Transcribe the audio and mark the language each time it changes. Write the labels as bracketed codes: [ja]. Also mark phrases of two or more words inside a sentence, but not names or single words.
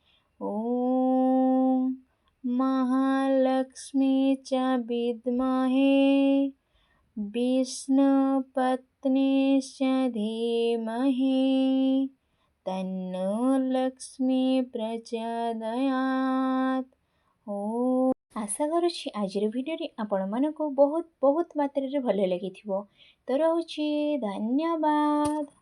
[sa] ओम महालक्ष्मी च विद्महे विष्णुपत्नीश्च धीमहि तन्नो लक्ष्मी प्रचोदयात्। [or] ଓ ଆଶା କରୁଛି ଆଜିର ଭିଡିଓଟି ଆପଣମାନଙ୍କୁ ବହୁତ ବହୁତ ମାତ୍ରା ରେ ଭଲ ଲାଗିଥିବ। ତୋ ରହୁଛି ଧନ୍ୟବାଦ।